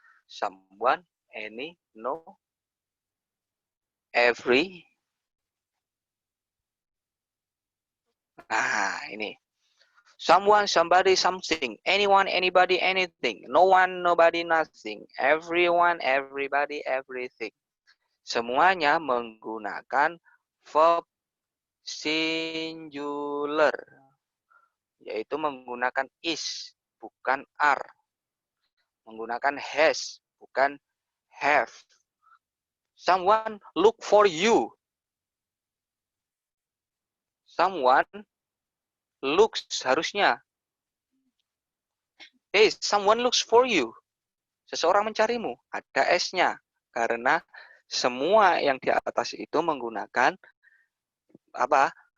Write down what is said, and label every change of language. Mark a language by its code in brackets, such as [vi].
[en] Someone, any, no, every. [id] Nah, ini. [en] Someone, somebody, something. Anyone, anybody, anything. No one, nobody, nothing. Everyone, everybody, everything. [id] Semuanya menggunakan verb singular, yaitu menggunakan is, bukan are. Menggunakan has, bukan have. [en] Someone look for you. Someone looks harusnya. Hey, someone looks for you. [id] Seseorang mencarimu. Ada S-nya. Karena semua yang di atas itu menggunakan apa?